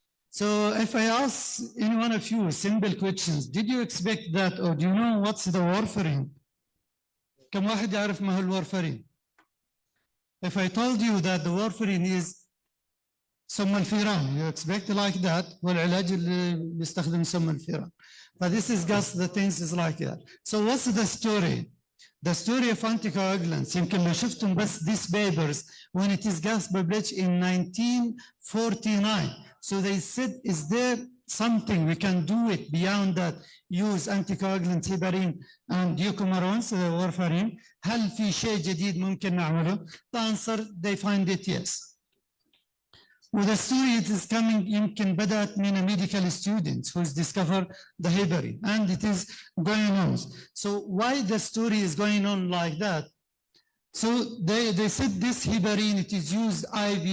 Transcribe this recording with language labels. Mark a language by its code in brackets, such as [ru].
[en] So if I ask any one of you simple questions, did you expect that, or do you know what's the warfarin? [ar] كم واحد يعرف ما هو الورفرين? [en] If I told you that the warfarin is [ar] سم الفيران, [en] you expect like that, [ar] والعلاج اللي بيستخدم سم الفيران. [en] But this is just the things is like that. So what's the story? The story of anticoagulants, [ar] يمكن لو شفتم بس [en] these papers when it is just published in 1949. So they said, is there something we can do it beyond that, use anticoagulants heparin and eucomarons, warfarin? [ar] هل في شيء جديد ممكن نعمله? [en] The answer, they find it yes. Well, the story is coming [ar] يمكن بدأت من [en] medical students who discovered the heparin, and it is going on. So why the story is going on like that? So they said this heparin, it is used IV.